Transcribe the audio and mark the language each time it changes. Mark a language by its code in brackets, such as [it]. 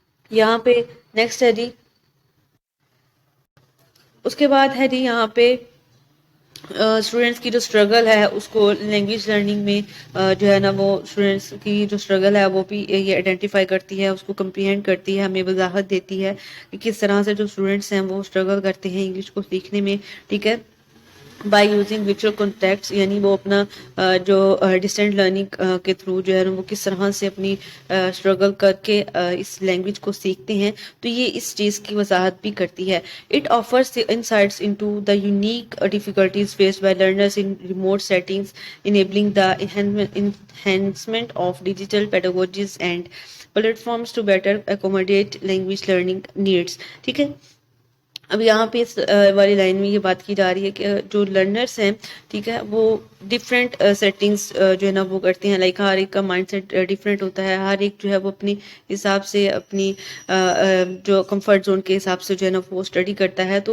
[ur] یہاں پہ نیکسٹ ہے جی، اس کے بعد ہے جی یہاں پہ اسٹوڈینٹس کی جو اسٹرگل ہے اس کو لینگویج لرننگ میں جو ہے نا وہ اسٹوڈینٹس کی جو اسٹرگل ہے وہ بھی یہ آئیڈینٹیفائی کرتی ہے، اس کو کمپریہینڈ کرتی ہے، ہمیں وضاحت دیتی ہے کہ کس طرح سے جو اسٹوڈینٹس ہیں وہ اسٹرگل کرتے ہیں انگلش کو سیکھنے میں. ٹھیک ہے، بائی یوزنگ ورچوئل کانٹیکٹس، یعنی وہ اپنا جو ڈسٹینٹ لرننگ کے تھرو جو ہے وہ کس طرح سے اپنی اسٹرگل کر کے اس لینگویج کو سیکھتے ہیں. تو یہ اس چیز کی وضاحت بھی کرتی ہے. [en] It offers insights into the unique difficulties faced by learners in remote settings, enabling the enhancement of digital pedagogies and platforms to better accommodate language learning needs. [ur] ٹھیک ہے، اب یہاں پہ اس والی لائن میں یہ بات کی جا رہی ہے کہ جو لرنرس ہیں، ٹھیک ہے، وہ ڈفرینٹ سیٹنگس جو ہے نا وہ کرتے ہیں، لائک ہر ایک کا مائنڈ سیٹ ڈفرینٹ ہوتا ہے، ہر ایک جو ہے وہ اپنی حساب سے اپنی جو کمفرٹ زون کے حساب سے جو ہے نا وہ اسٹڈی کرتا ہے.